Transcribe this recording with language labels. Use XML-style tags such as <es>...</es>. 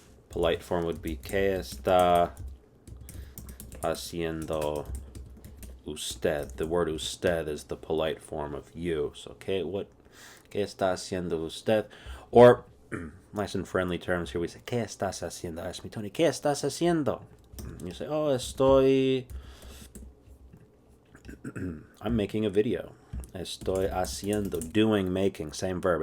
<en>Polite form would be</en> <es>¿Qué está haciendo usted?</es> <en>The word usted is the polite form of you. So,</en> <es>¿qué está haciendo usted?</es> <en>Or, nice and friendly terms here, we say,</en> <es>¿Qué estás haciendo?</es> <en>Ask me, Tony,</en> <es>¿qué estás haciendo?</es> <en>You say, oh,</en> <es>estoy...</es> <en>I'm making a video.</en> <es>Estoy haciendo,</es> <en>doing, making, same verb.</en>